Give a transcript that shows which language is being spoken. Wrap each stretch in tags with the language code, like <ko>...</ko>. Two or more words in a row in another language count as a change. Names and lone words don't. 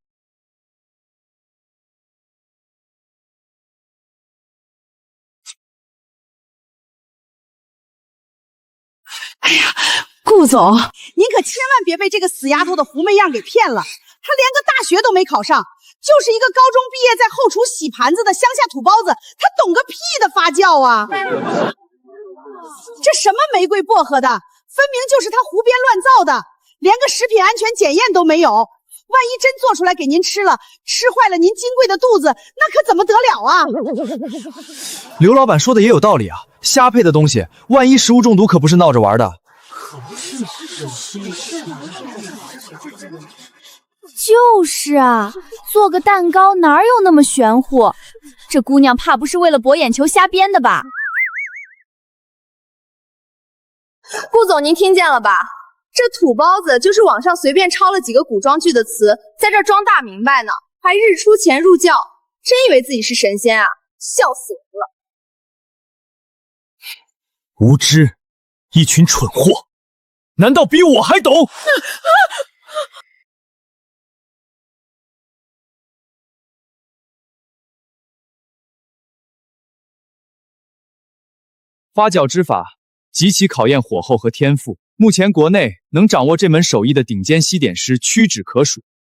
<zh>哎呀，顧總，您可千万別被這個死丫頭的狐媚樣給騙了。她連個大學都沒考上，就是一個高中畢業在後廚洗盤子的鄉下土包子，她懂個屁的發酵啊！這什麼玫瑰薄荷的，分明就是她胡編亂造的，連個食品安全檢驗都沒有。萬一真做出來給您吃了，吃壞了您金貴的肚子，那可怎麼得了啊？劉老闆說的也有道理啊，蝦配的東西，萬一食物中毒可不是鬧着玩的。就是啊，做個蛋糕哪有那麼玄乎？這姑娘怕不是為了博眼球瞎編的吧？顧總，您聽見了吧？這土包子就是網上隨便抄了幾個古裝劇的詞，在這兒裝大明白呢，還日出前入教，真以為自己是神仙啊？笑死人了！无知，一群蠢貨，難道比我還懂？發酵之法極其考驗火候和天賦，目前國內能掌握這門手藝的頂尖西點師屈指可數。</zh>